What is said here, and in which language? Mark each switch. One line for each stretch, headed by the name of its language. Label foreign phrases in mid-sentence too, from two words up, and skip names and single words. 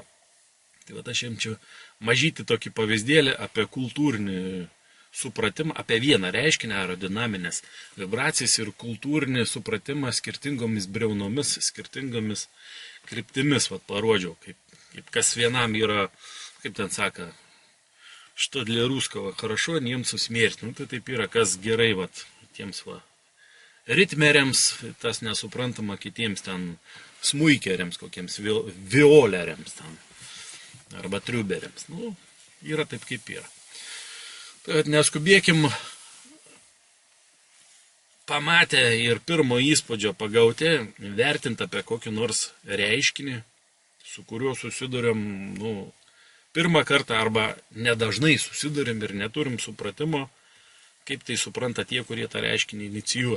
Lithuanian: Tai aš jums čia mažyti tokį pavyzdėlį apie kultūrinį supratimą, apie vieną reiškinį, aerodinaminės vibracijas ir kultūrinį supratimą skirtingomis briaunomis, skirtingomis kryptimis, parodžiau, kaip kas vienam yra, kaip ten saka,
Russian: что для русского хорошо, немцу смерть.
Lithuanian: Tai taip yra, kas gerai, tiems ritmeriams, tas nesuprantama kitiems ten smuikeriams, kokiems violeriams ten, arba triuberiams. Yra taip kaip yra. Tai neskubėkim pamatę ir pirmo įspūdžio pagauti, vertinti apie kokį nors reiškinį, su kuriuo susiduriam, pirmą kartą arba nedažnai susiduriam ir neturim supratimo, kaip tai supranta tie, kurie tą reiškinį inicijuoja.